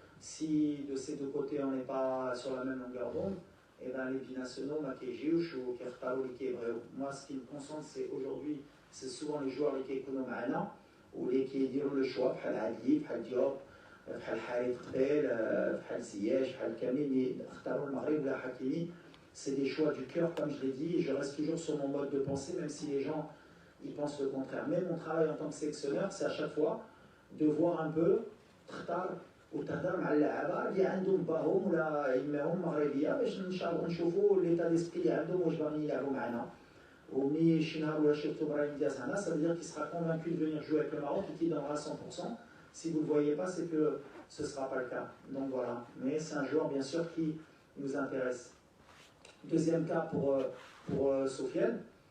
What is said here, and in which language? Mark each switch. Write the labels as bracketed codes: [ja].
[fr] Si de ces deux côtés, on n'est pas sur la même longueur d'onde, et ben les binationaux, moi, ce qui me concentre, c'est aujourd'hui, c'est souvent les joueurs qui économent ou les qui diront le choix, [ar] بحال عدلي, بحال ديوب, بحال حارث قبيل, بحال زياش, بحال كامل, اختاروا المغرب ولا حكيمي. [fr] C'est des choix du cœur, comme je l'ai dit, et je reste toujours sur mon mode de pensée, même si les gens ils pensent le contraire. Mais mon travail en tant que sélectionneur, c'est à chaque fois de voir un peu, [ar] تختار وتهضر مع اللعابه اللي عندهم باهم ولا يماهم مغربيه باش نشوفوا ليتا ديسبري اللي عندهم واش باغيين يلعبوا معنا. ومني شي نهار ولا شفتو براهيم دياز هنا, [fr] ça veut dire qu'il sera convaincu de venir jouer avec le Maroc et qu'il donnera 100%. Si vous ne le voyez pas, c'est que ce ne sera pas le cas. Donc voilà. Mais c'est un joueur, bien sûr, qui nous intéresse. Deuxième cas pour Sofiane.